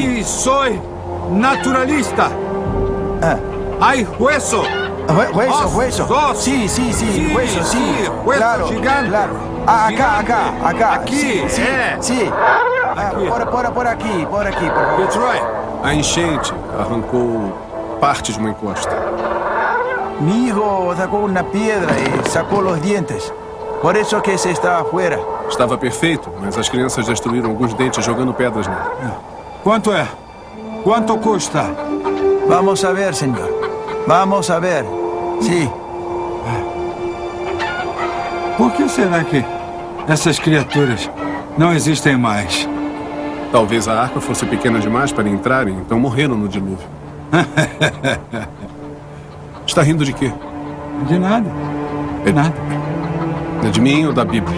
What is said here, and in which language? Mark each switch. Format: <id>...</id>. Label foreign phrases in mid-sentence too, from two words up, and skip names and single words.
<es>Y soy naturalista. Hay hueso. Hueso.</es> <pt>Ossos.</pt> <es>Sí, hueso, sí. Hueso Claro, gigante. claro. Acá. Aqui, Sí. Por aquí, por favor. Fitzroy.</es> <pt>A enchente arrancou parte de uma encosta.</pt> <es>Mi hijo sacó una piedra y sacó los dientes. Por eso que se está afuera.</es> <pt>Estava perfeito, mas as crianças destruíram alguns dentes jogando pedras nele. Quanto é? Quanto custa?</pt> <es>Vamos a ver, señor. Vamos a ver. Sí.</es> <pt>Por que será que essas criaturas não existem mais? Talvez a arca fosse pequena demais para entrarem, então morreram no dilúvio. Está rindo de quê?</pt> <es>De nada. De nada.</es> <pt>É de mim ou da Bíblia?</pt>